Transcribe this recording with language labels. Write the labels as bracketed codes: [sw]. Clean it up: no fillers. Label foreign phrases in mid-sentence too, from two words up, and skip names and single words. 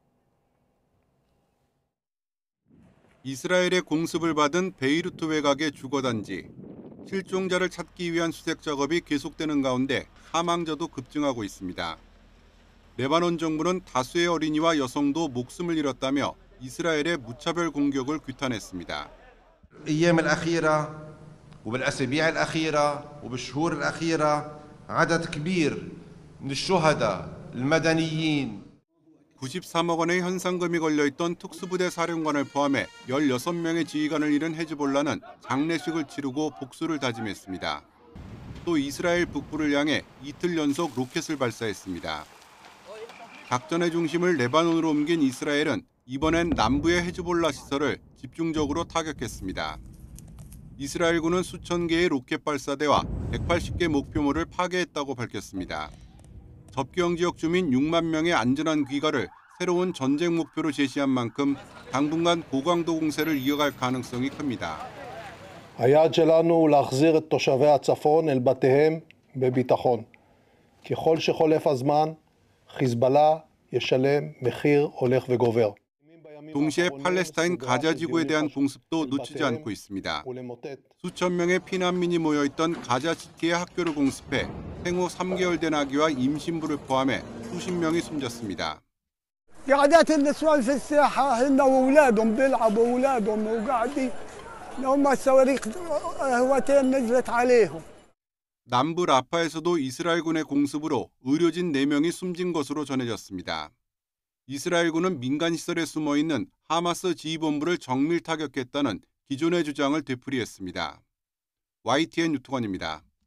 [ko] 이스라엘의 공습을 받은 베이루트 외곽의 주거단지. 실종자를 찾기 위한 수색 작업이 계속되는 가운데 사망자도 급증하고 있습니다. 레바논 정부는 다수의 어린이와 여성도 목숨을 잃었다며 이스라엘의 무차별 공격을 규탄했습니다. [ar] الأيام الأخيرة وبالأسابيع الأخيرة وبالشهور الأخيرة عدد كبير من الشهداء المدنيين [ko] 93억 원의 현상금이 걸려있던 특수부대 사령관을 포함해 16명의 지휘관을 잃은 헤즈볼라는 장례식을 치르고 복수를 다짐했습니다. 또 이스라엘 북부를 향해 이틀 연속 로켓을 발사했습니다. 작전의 중심을 레바논으로 옮긴 이스라엘은 이번엔 남부의 헤즈볼라 시설을 집중적으로 타격했습니다. 이스라엘군은 수천 개의 로켓 발사대와 180개 목표물을 파괴했다고 밝혔습니다. 접경 지역 주민 6만 명의 안전한 귀가를 새로운 전쟁 목표로 제시한 만큼 당분간 고강도 공세를 이어갈 가능성이 큽니다. [he] היעד שלנו הוא להחזיר את תושבי הצפון אל בתיהם בביטחון. ככל שחולף הזמן, חיזבאללה ישלם מחיר הולך וגובר. [ko] 동시에 팔레스타인 가자 지구에 대한 공습도 놓치지 않고 있습니다. 수천 명의 피난민이 모여있던 가자 시티의 학교를 공습해 생후 3개월 된 아기와 임신부를 포함해 수십 명이 숨졌습니다. [ar] قعدات النسوان في الساحة هن وأولادهم بيلعبوا أولادهم وقاعدين هم الصواريخ هواتين نزلت عليهم. [ko] 남부 라파에서도 이스라엘군의 공습으로 의료진 4명이 숨진 것으로 전해졌습니다. 이스라엘군은 민간시설에 숨어있는 하마스 지휘본부를 정밀 타격했다는 기존의 주장을 되풀이했습니다. YTN 유투건입니다.